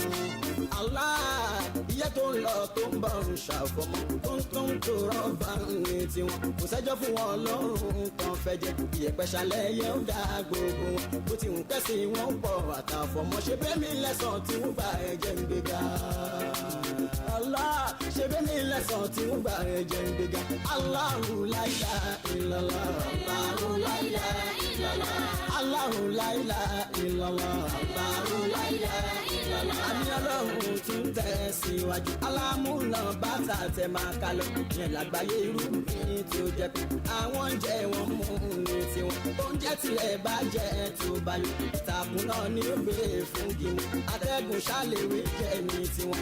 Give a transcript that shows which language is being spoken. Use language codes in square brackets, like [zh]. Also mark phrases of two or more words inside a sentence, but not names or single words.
[yo] Allah, iye tó ń lọ tó ń bọ̀ ń ṣàfọmọ́, tó ń tó rọ́bà ní tiwọn, kò sẹ́jọ́ fún wọn lọ́rùn kan fẹ́ jẹ, ìyẹ̀pẹ̀ ṣàlẹ̀ yẹn ó dá gbogbo wọn, bó ti ń kẹ́sì wọn pọ̀ àtàfọmọ́, bẹ́mi lẹ́sàn tí wọ́n bá ẹ̀jẹ̀ ń gbéga. Allah ṣe bẹ́mi lẹ́sàn. mẹ́sàn-án tí ń gbà ẹ̀jẹ̀ ń gbéga. [ar] الله لا إله إلا الله. الله لا إله إلا الله. الله لا إله إلا الله. الله لا إله إلا الله. [yo] Àmì ọlọ́run tún tẹ̀ síwájú. Alámúná bàtà tẹ̀ máa kalọ̀. Yẹn lágbàáyé irú mi tí ó jẹ́ pé àwọn oúnjẹ wọn mú ní tiwọn. Oúnjẹ tilẹ̀ bá jẹ́ tó bá yọ. Ìtàkùn náà ní ó gbé fún gímù. Atẹ́gùn ṣàlèwé jẹ́ ní tiwọn.